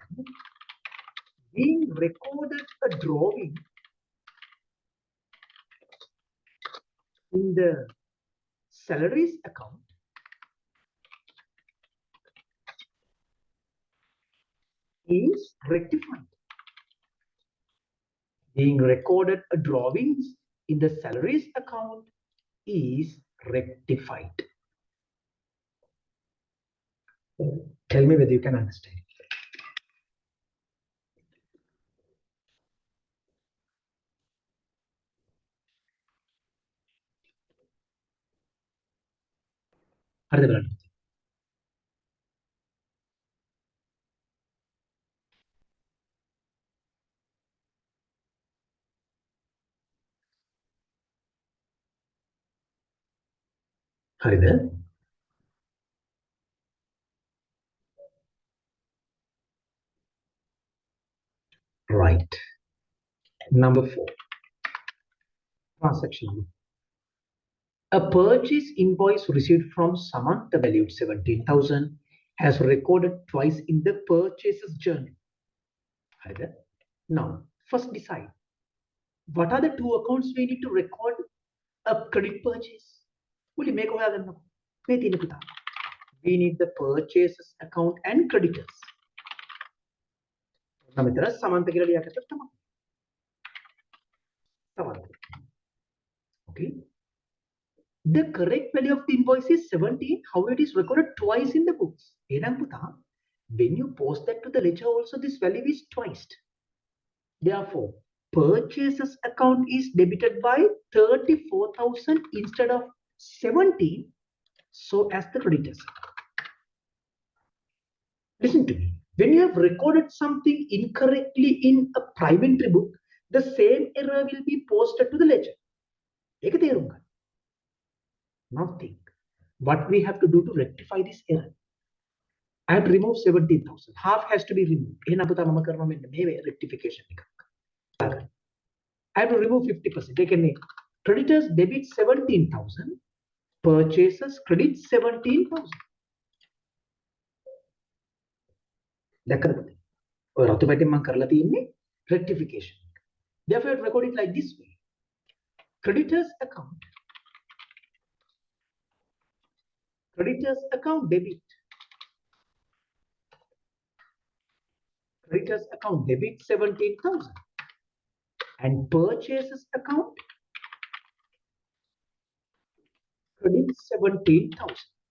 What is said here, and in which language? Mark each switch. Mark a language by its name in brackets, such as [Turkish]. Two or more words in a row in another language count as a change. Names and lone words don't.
[English] Being recorded a drawing in the salaries account is rectified. Being recorded a drawings in the salaries account is rectified. Tell me whether you can understand. [Sinhala] හරිද බලන්න. හරිද? [English] Right. Number 4. Transaction number. A purchase invoice received from Samantha valued 17,000 has recorded twice in the purchases journal. [Sinhala] හරිද? [English] Now, first decide what are the two accounts we need to record a credit purchase. [Sinhala] මුලින් මේක හොයාගන්නකො. මේ තියෙන පුතා. [English] We need the purchases account and creditors. [Sinhala] නම් විතර සමන්ත කියලා ලියාගත්තොත් තමයි. සමන්ත. [English] Okay. The correct value of the invoice is 17. How it is recorded twice in the books. [Sinhala] එහෙනම් පුතා, [English] when you post that to the ledger also this value is twice. Therefore, purchases account is debited by 34,000 instead of 17, so as the creditors. Listen to me. When you have recorded something incorrectly in a prime entry book, the same error will be posted to the ledger. [Sinhala] ඒක තේරුම් ගන්න. [English] Now think what we have to do to rectify this error. I have to remove 17,000. Half has to be removed. [Sinhala] එහෙනම් පුතා මම කරනවා මෙන්න මේ rectification එක. [English] I have to remove 50%. [Sinhala] ඒ කියන්නේ [English] creditors debit 17,000, purchases credit 17,000. [Sinhala] දැක්කද පුතේ? ඔය රතු පැටින් මම කරලා තියෙන්නේ rectification. [English] Therefore, I record it like this way. Creditors account debit. Creditors account debit 17,000 and purchases account credit 17,000.